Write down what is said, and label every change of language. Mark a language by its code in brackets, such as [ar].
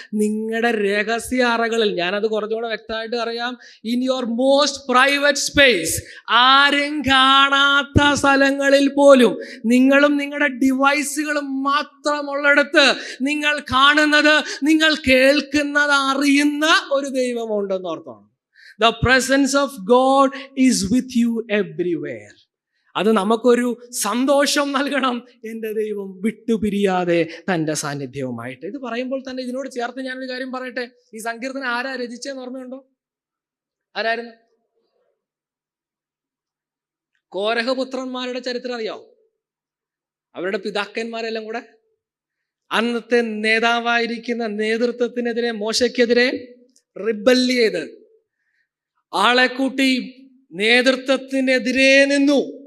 [ml] നിങ്ങളുടെ രഹസ്യ അറകളിൽ, ഞാനത് കുറച്ചുകൂടെ വ്യക്തമായിട്ട് അറിയാം, [en] in your most private space, [ml] ആരും കാണാത്ത സ്ഥലങ്ങളിൽ പോലും നിങ്ങളും നിങ്ങളുടെ ഡിവൈസുകളും മാത്രമുള്ളിടത്ത് നിങ്ങൾ കാണുന്നത്, നിങ്ങൾ കേൾക്കുന്നത്, അറിയുന്ന ഒരു ദൈവമുണ്ടെന്ന് ഓർത്തോണം. [en] The presence of God is with you everywhere. [ml] അത് നമുക്കൊരു സന്തോഷം നൽകണം. എൻ്റെ ദൈവം വിട്ടുപിരിയാതെ തൻ്റെ സാന്നിധ്യവുമായിട്ട്. ഇത് പറയുമ്പോൾ തന്നെ ഇതിനോട് ചേർത്ത് ഞാനൊരു കാര്യം പറയട്ടെ. ഈ സങ്കീർത്തനം ആരാ രചിച്ചതെന്ന് ഓർമ്മയുണ്ടോ? ആരായിരുന്നു? കോരഹപുത്രന്മാരുടെ ചരിത്രം അറിയാവോ? അവരുടെ പിതാക്കന്മാരെല്ലാം കൂടെ അന്നത്തെ നേതാവായിരിക്കുന്ന നേതൃത്വത്തിനെതിരെ, മോശയ്ക്കെതിരെ റിബല്ല് ചെയ്ത് ആളെ കൂട്ടി നേതൃത്വത്തിനെതിരെ നിന്നു.